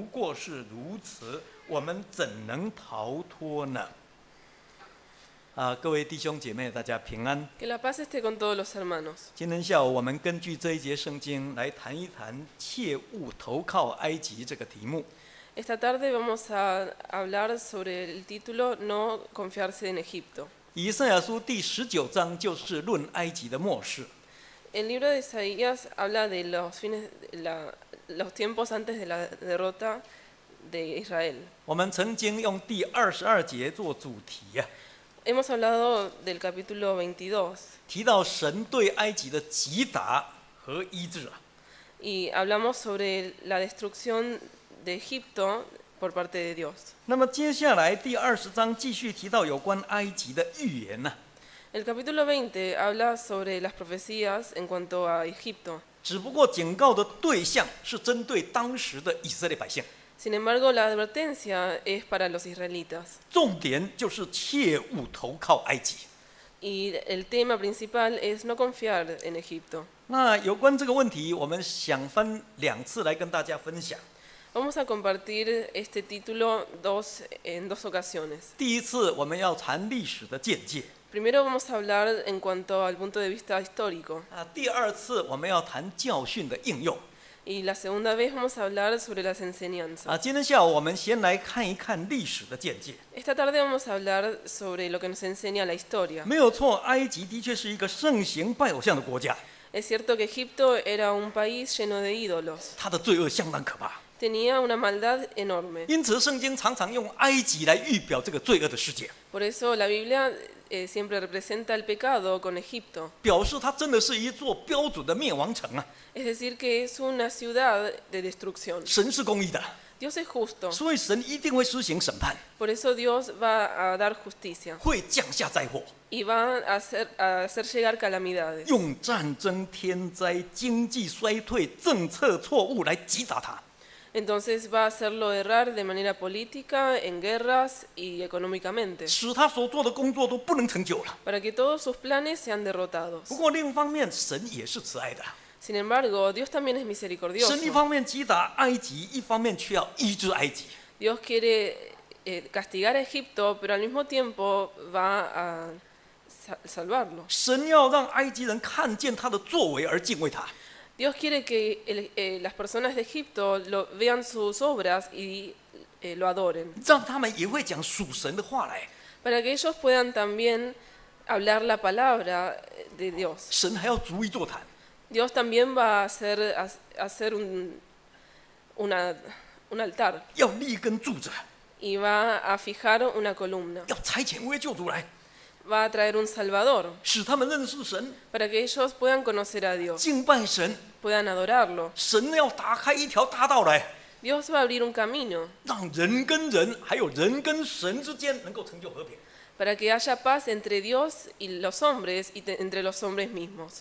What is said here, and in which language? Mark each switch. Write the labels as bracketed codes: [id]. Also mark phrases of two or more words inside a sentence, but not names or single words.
[zh] 或是如此，我们怎能逃脱呢？各位弟兄姐妹，大家平安。 [es] Que la paz esté con todos los hermanos. [zh] 今天下午，我们根据这一节圣经来谈一谈“切勿投靠埃及”这个题目。 [es] Esta tarde vamos a hablar sobre el título No confiarse en Egipto. [zh] 以赛亚书第19章就是论埃及的末世。 [es] El libro de Isaías habla de los tiempos antes de la derrota de Israel. [zh] 我们曾经用第22节做主题啊， [es] Hemos hablado del capítulo 22 [zh] 提到神对埃及的击打和医治啊。 [es] y hablamos sobre la destrucción de Egipto por parte de Dios. [zh] 那么接下来第20章继续提到有关埃及的预言呢、 [es] El capítulo 20 habla sobre las profecías en cuanto a Egipto. [zh] 只不过警告的对象是针对当时的以色列百姓， [es] Sin embargo, la advertencia es para los israelitas. [zh] 重点就是切勿投靠埃及。 [es] Y el tema principal es no confiar en Egipto. [zh] 那有关这个问题，我们想分2次来跟大家分享。 [es] Vamos a compartir este título en dos ocasiones. [zh] 第一次我们要谈历史的见解， [es] Primero vamos a hablar en cuanto al punto de vista histórico. [zh] 第2次我们要谈教训的应用。 [es] Y la segunda vez vamos a hablar sobre las enseñanzas. [zh] 今天下午我们先来看一看历史的见解。 [es] Esta tarde vamos a hablar sobre lo que nos enseña la historia. [zh] 没有错，埃及的确是一个盛行拜偶像的国家， [es] Es cierto que Egipto era un país lleno de ídolos. [zh] 它的罪恶相当可怕。 [es] Tenía una maldad enorme. [zh] 因此，圣经常常用埃及来预表这个罪恶的世界， [es] Por eso la Biblia siempre representa el pecado con Egipto. [zh] 表示它真的是一座标准的灭亡城啊！ [es] Es decir, que es una ciudad de destrucción. [zh] 神是公义的， [es] Dios es justo. [zh] 所以神一定会施行审判， [es] Por eso Dios va a dar justicia [zh] 会降下灾祸， [es] y va a hacer llegar calamidades. [zh] 用战争、天灾、经济衰退、政策错误来击打它。 [es] Entonces va a hacerlo errar de manera política, en guerras y económicamente, [zh] 使他所做的工作都不能成就了。 [es] para que todos sus planes sean derrotados. [zh] 不过另一方面，神也是慈爱的， [es] Sin embargo, Dios también es misericordioso. [zh] 神一方面击打埃及，一方面却要医治埃及。 [es] Dios quiere castigar a Egipto, pero al mismo tiempo va a salvarlo. [zh] 神要让埃及人看见他的作为而敬畏他。 [es] Dios quiere que las personas de Egipto vean sus obras y lo adoren, [zh] 让他们也会讲属神的话来。 [es] para que ellos puedan también hablar la palabra de Dios. [zh] 神还要逐一座谈， [es] Dios también va a hacer un altar [zh] 要立根柱子， [es] y va a fijar una columna. [zh] 要差遣一位救主来， [es] Va a traer un Salvador [zh] 使他们认识神， [es] para que ellos puedan conocer a Dios, [zh] 敬拜神。 [es] puedan adorarlo. [zh] 神要打开一条大道来， [es] Dios va a abrir un camino [zh] 让人跟人，还有人跟神之间能够成就和平。 [es] para que haya paz entre Dios y los hombres y entre los hombres mismos.